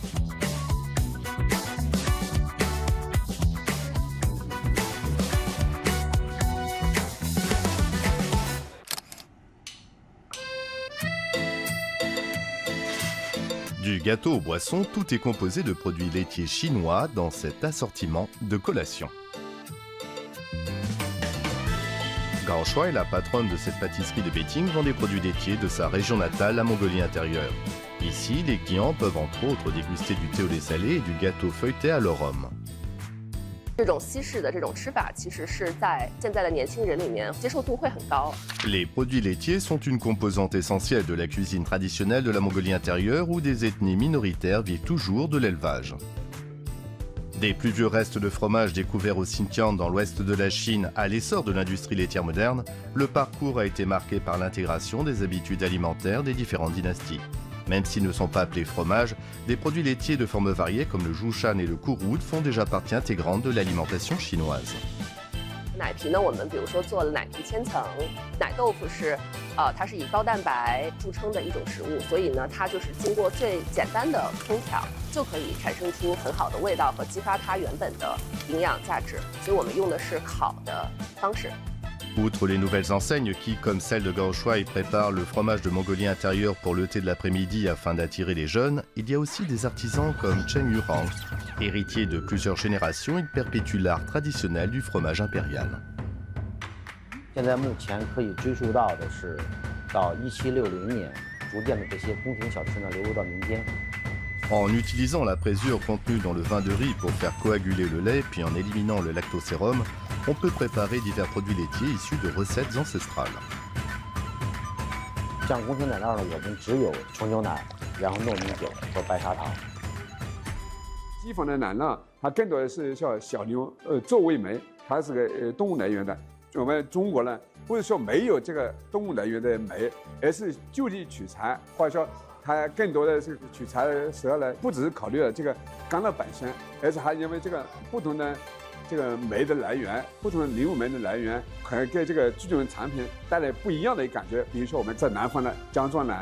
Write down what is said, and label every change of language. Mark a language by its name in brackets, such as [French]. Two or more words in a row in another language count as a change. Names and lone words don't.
[French] Du gâteau aux boissons, tout est composé de produits laitiers chinois dans cet assortiment de collations. Gao Shuai, la patronne de cette pâtisserie de Beijing, vend des produits laitiers de sa région natale, la Mongolie intérieure. Ici, les clients peuvent entre autres déguster du thé au lait salé et du gâteau feuilleté à l'arôme. [Chinese] 这种西式的这种吃法，其实是在现在的年轻人里面接受度会很高。 [French] Les produits laitiers sont une composante essentielle de la cuisine traditionnelle de la Mongolie intérieure où des ethnies minoritaires vivent toujours de l'élevage. Des plus vieux restes de fromage découverts au Xinjiang dans l'ouest de la Chine à l'essor de l'industrie laitière moderne, le parcours a été marqué par l'intégration des habitudes alimentaires des différentes dynasties. Même s'ils ne sont pas appelés fromages, des produits laitiers de formes variées comme le Zhoushan et le Kuroud font déjà partie intégrante de l'alimentation chinoise. [Chinese] 奶皮呢，我们比如说做了奶皮千层，奶豆腐是，它是以高蛋白著称的一种食物，所以呢，它就是经过最简单的烹调，就可以产生出很好的味道和激发它原本的营养价值。所以我们用的是烤的方式。 [French] Outre les nouvelles enseignes qui, comme celle de Gao Shuai, préparent le fromage de Mongolie intérieure pour le thé de l'après-midi afin d'attirer les jeunes, il y a aussi des artisans comme Chen Yurang. Héritier de plusieurs générations, il perpétue l'art traditionnel du fromage impérial. [Chinese] 现在目前可以追溯到的是，到1760年，逐渐的这些宫廷小吃呢流入到民间。 [French] En utilisant la présure contenue dans le vin de riz pour faire coaguler le lait, puis en éliminant le lactosérum, on peut préparer divers produits laitiers issus de recettes ancestrales. [Chinese] 像宫廷奶酪呢，我们只有纯牛奶，然后糯米酒和白砂糖。西方的奶酪，它更多的是像小牛，作为酶，它是个动物来源的。我们中国呢，不是说没有这个动物来源的酶，而是就地取材，或者说它更多的是取材的时候呢，不只是考虑了这个干酪本身，而且还因为这个不同的这个酶的来源，不同的灵物酶的来源，可能给这个这种产品带来不一样的感觉。比如说我们在南方的姜撞奶。